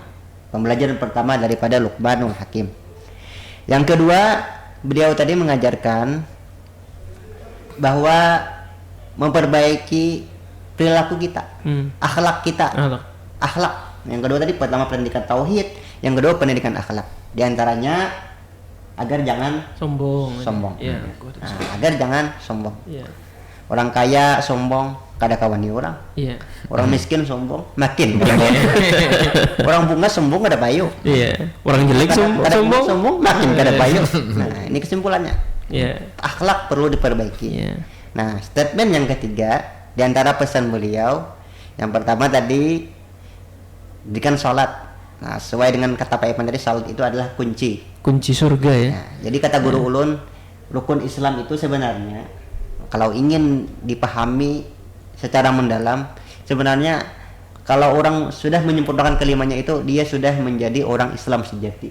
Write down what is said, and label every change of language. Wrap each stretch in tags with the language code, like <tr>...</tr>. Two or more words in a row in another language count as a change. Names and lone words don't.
<id>Pembelajaran pertama daripada Luqmanul Hakim. Yang kedua, beliau tadi mengajarkan bahwa memperbaiki perilaku kita, akhlak kita, akhlak. Yang kedua tadi pertama pendidikan tauhid, yang kedua pendidikan akhlak. Di antaranya agar jangan sombong. Ya, agar jangan sombong. Ya.</id> <bjn>Orang kaya sombong, kada kawan di orang.</bjn> <id>Ya.</id> <bjn>Orang miskin sombong, makin. Orang bunga sombong kada payu. Iya. Orang jelek sombong, makin kada payu. Nah,</bjn> <id>ini kesimpulannya. Ya. Akhlak perlu diperbaiki. Ya. Nah, statement yang ketiga di antara pesan beliau, yang pertama tadi dirikan sholat. Nah, sesuai dengan kata Pak Iman tadi, sholat itu adalah kunci surga ya. Nah, jadi kata guru ulun, rukun Islam itu sebenarnya kalau ingin dipahami secara mendalam, sebenarnya kalau orang sudah menyempurnakan kelimanya itu, dia sudah menjadi orang Islam sejati.</id>